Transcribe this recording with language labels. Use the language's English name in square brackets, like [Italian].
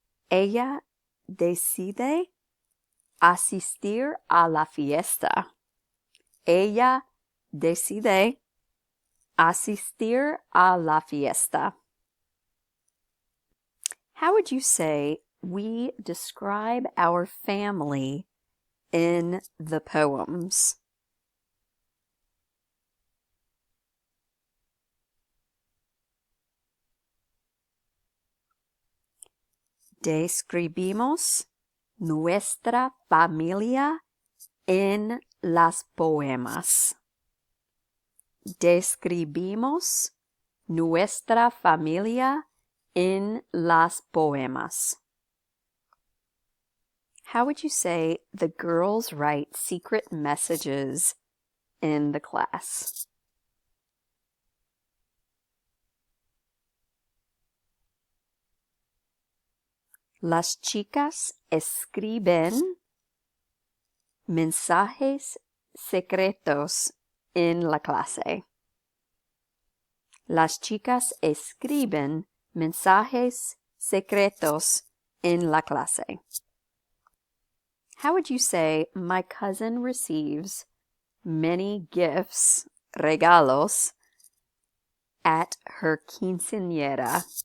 [Spanish] Ella decide asistir a la fiesta. Ella decide asistir a la fiesta. [English] How would you say we describe our family in the poems? [Spanish] Describimos nuestra familia en las poemas. Describimos nuestra familia en las poemas. [English] How would you say the girls write secret messages in the class? [Spanish] Las chicas escriben mensajes secretos en la clase. Las chicas escriben mensajes secretos en la clase. [English] How would you say, my cousin receives many gifts, regalos, at her quinceañera?